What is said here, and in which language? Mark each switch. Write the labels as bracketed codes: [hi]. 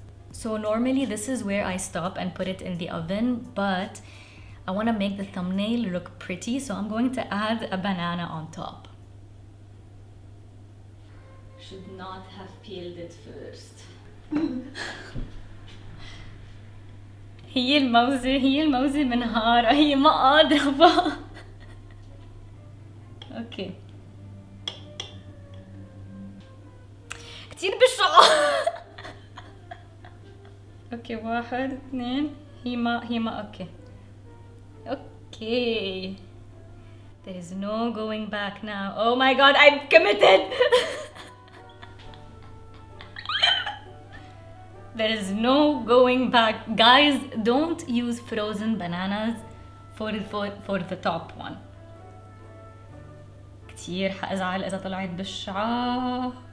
[en] So normally this is where I stop and put it in the oven, but I want to make the thumbnail look pretty, so I'm going to add a banana on top. Should not have peeled it first. [ar] هي الموزة منهارة، هي ما قادرة. اوكي كتير بشعة. اوكي 1 2 هي ما اوكي. [en] There is no going back now. Oh my god, I'm committed. There is no going back. Guys, don't use frozen bananas for the top one. [ar] كتير حأزعل إذا طلعت بالشعاع.